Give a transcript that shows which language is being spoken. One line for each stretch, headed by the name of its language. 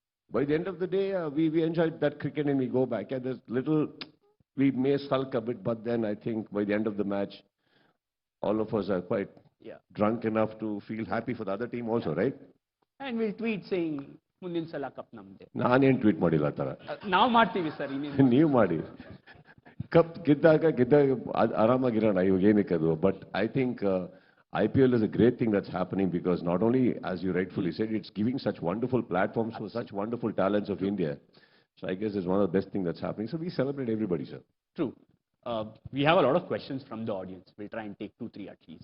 English: By the end of the day, we enjoyed that cricket and we go back. Yeah, there's we may sulk a bit, but then I think by the end of the match, all of us are quite drunk enough to feel happy for the other team also, right? And we'll tweet saying,
Kannada: ಮುಂದಿನ ಸಲ cup ನಮ್ದೆ. ನಾನೇನು tweet ಮಾಡಿಲ್ಲ ಆ ಥರ. ನಾವು ಮಾಡ್ತೀವಿ sir. ನೀವು ಮಾಡಿ. ಕಪ್ ಗೆದ್ದಾಗ ಆರಾಮಾಗಿರೋಣ, ಇವಾಗ ಏನಕ್ಕೆ ಅದು.
English: But I think IPL is a great thing that's happening because not only, as you rightfully said, it's giving such wonderful platforms for such wonderful talents of India. So I guess it's one of the best things that's happening. So we celebrate everybody, sir. True. We have a lot of questions from the audience. We'll try and take 2-3 at least.